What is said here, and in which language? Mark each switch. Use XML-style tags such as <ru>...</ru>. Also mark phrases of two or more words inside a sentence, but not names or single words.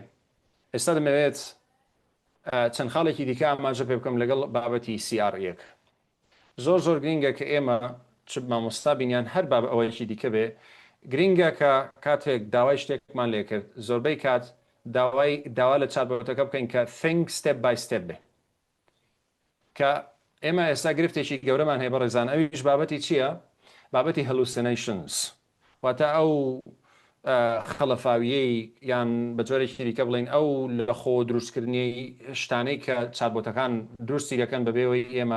<ckb>ئێستا دەمەوێت چەند خاڵێکی دیکە ئاماژە پێ بکەم لەگەڵ بابەتی CR1. زۆر گرنگە کە ئێمە چ مامۆستا بینیان هەر باب ئەوەیەکی دیکە بێ گرنگە کە کاتێک داوای شتێکمان لێ کرد زۆربەی کات داوا لە چاتبۆتەکە بکەین کە</ckb> <en>think step by step</en> <ckb>بێ کە ئێمە ئێستا گرفتێکی گەورەمان هەیە بەڕێزان ئەویش بابەتی چییە؟ بابەتی hallucinations واتە ئەو خەڵەفاویەی یان بە جۆرێکی دیکە بڵین ئەو لە خۆ دروستکردنی شتانەی کە چاتبۆتەکان درستی دەکەن بەبێەوەی ئێمە</ckb>